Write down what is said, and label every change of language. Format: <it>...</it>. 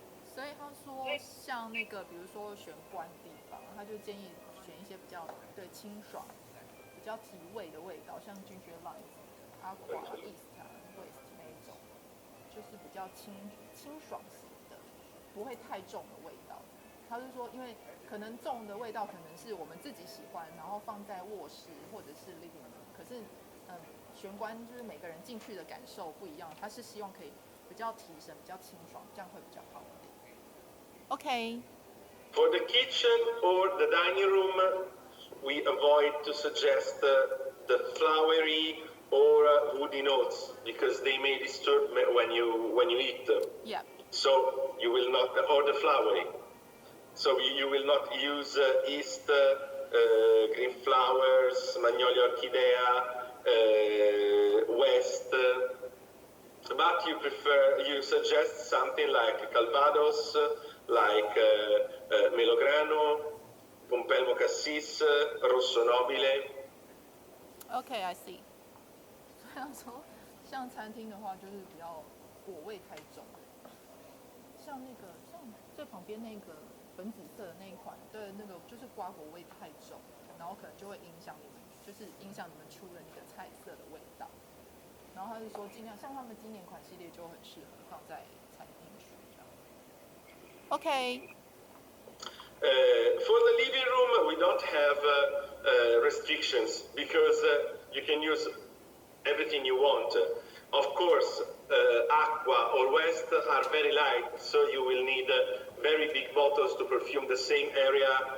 <zh>所以他说，像那个，比如说玄关地方，他就建议选一些比较对清爽、比较提味的味道，像 ginger lime、aqua、east、west 那一种，就是比较清爽型的，不会太重的味道。他是说，因为可能重的味道可能是我们自己喜欢，然后放在卧室或者是 living room，可是玄关就是每个人进去的感受不一样，他是希望可以比较提神、比较清爽，这样会比较好一点。</zh> <en>OK。 For the kitchen or the dining room, we avoid to suggest the flowery or woody notes, because they may disturb when you eat them. Yeah. So you will not, or the flowery. So you will not use east, green flowers, magnolia orchidea, west. But you suggest something like calvados, like melograno, pompelmo cassis, rosso nobile. OK, I see.</en> <zh>所以他说，像餐厅的话，就是比较果味太重，像最旁边那个粉紫色的那一款，对，那个就是瓜果味太重，然后可能就会影响你们出的那个菜色的味道。然后他是说，尽量像他们今年款系列就很适合放在餐厅区这样。</zh> <en>OK。 For the living room, we don't have restrictions, because you can use everything you want. Of course, aqua or west are very light, so you will need very big bottles to perfume the same area.</en>